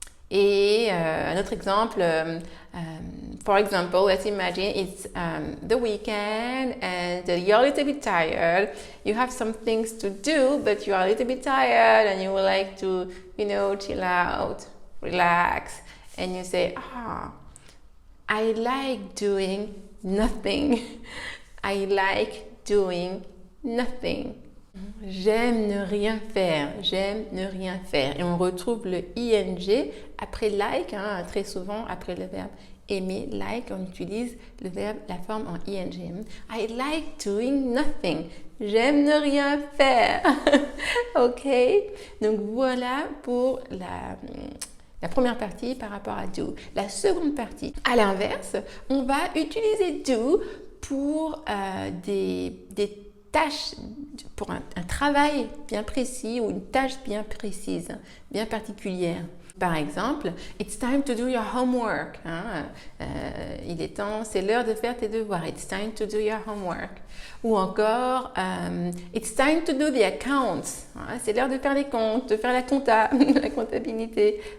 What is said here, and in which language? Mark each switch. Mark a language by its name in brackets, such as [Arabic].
[French] Et un autre exemple, [English] for example, let's imagine it's the weekend and you're a little bit tired. You have some things to do, but you are a little bit tired and you would like to, chill out, relax. And you say, I like doing nothing. I like doing nothing. [French] J'aime ne rien faire, j'aime ne rien faire. Et on retrouve le ing après like, hein, très souvent après le verbe aimer, like, on utilise le verbe, la forme en ing. [English] I like doing nothing. [French] J'aime ne rien faire. [English] Ok? [French] Donc voilà pour la première partie par rapport à do. La seconde partie, à l'inverse, on va utiliser do pour des tâches, pour un travail bien précis ou une tâche bien précise, bien particulière. Par exemple, [English] it's time to do your homework. [French] Il est temps, c'est l'heure de faire tes devoirs. [English] It's time to do your homework. [French] Ou encore, [English] it's time to do the accounts. [French] C'est l'heure de faire les comptes, de faire la la comptabilité.